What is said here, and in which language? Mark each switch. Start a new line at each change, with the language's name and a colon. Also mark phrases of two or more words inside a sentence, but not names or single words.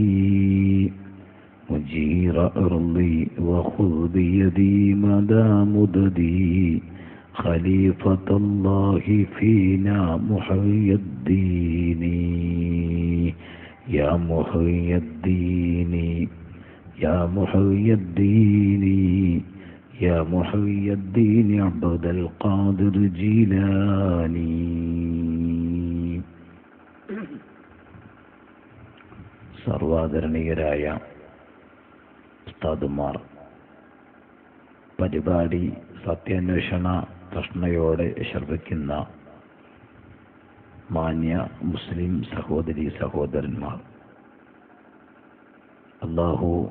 Arabic: مجير أرضي وخذ بيدي مدى مددي خليفة الله فينا محيي الدين يا محيي الدين يا محيي الدين يا محيي الدين عبد القادر جيلاني.
Malayalam: സർവാദരണീയരായ ഉസ്താദുമാർ, പരിപാടി സത്യാന്വേഷണ തൃഷ്ണയോടെ ശ്രവിക്കുന്ന മാന്യ മുസ്ലിം സഹോദരി സഹോദരന്മാർ, അല്ലാഹു